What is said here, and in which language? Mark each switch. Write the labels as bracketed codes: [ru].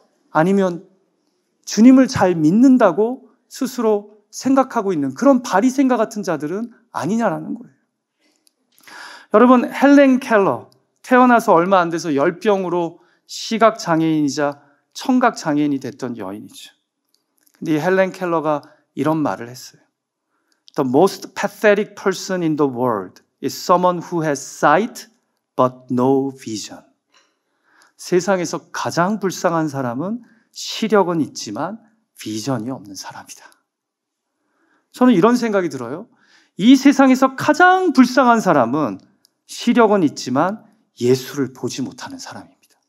[ko] 아니면 주님을 잘 믿는다고 스스로 생각하고 있는 그런 바리새인과 같은 자들은 아니냐라는 거예요. 여러분, 헬렌 켈러, 태어나서 얼마 안 돼서 열병으로 시각장애인이자 청각장애인이 됐던 여인이죠. 근데 이 헬렌 켈러가 이런 말을 했어요. [en] The most pathetic person in the world is someone who has sight but no vision. [ko] 세상에서 가장 불쌍한 사람은 시력은 있지만 비전이 없는 사람이다. 저는 이런 생각이 들어요. 이 세상에서 가장 불쌍한 사람은 시력은 있지만 예수를 보지 못하는 사람입니다.